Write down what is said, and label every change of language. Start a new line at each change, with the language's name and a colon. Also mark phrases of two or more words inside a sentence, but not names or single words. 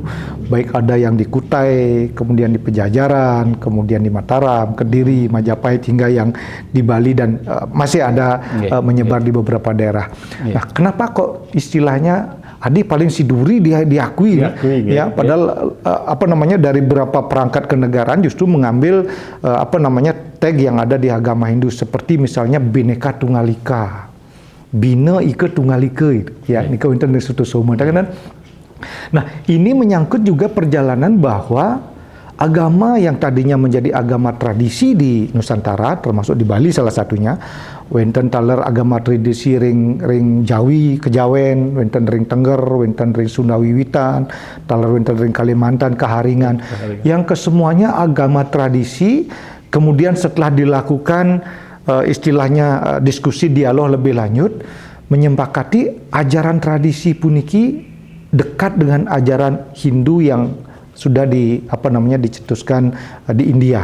Indonesian: Baik ada yang di Kutai, kemudian di Pejajaran, kemudian di Mataram, Kediri, Majapahit, hingga yang di Bali dan masih ada menyebar di beberapa daerah. Nah, kenapa kok istilahnya Adi paling siduri diakui ya, padahal dari beberapa perangkat kenegaraan justru mengambil tag yang ada di agama Hindu, seperti misalnya Bhinneka Tunggal Ika, Bina Ika Tunggal Ika, ya,
Javanese: nika wonten ing Sutusoma
Indonesian: kan. Nah, ini menyangkut juga perjalanan bahwa agama yang tadinya menjadi agama tradisi di Nusantara, termasuk di Bali salah satunya,
Balinese: wenten taler agama tradisi ring Jawi, Kejawen, wenten ring Tengger, wenten ring Sunda Wiwitan, taler wenten ring Kalimantan, Kaharingan,
Indonesian: yang kesemuanya agama tradisi. Kemudian setelah dilakukan istilahnya diskusi dialog lebih lanjut, menyepakati ajaran tradisi puniki dekat dengan ajaran Hindu yang sudah dicetuskan di India.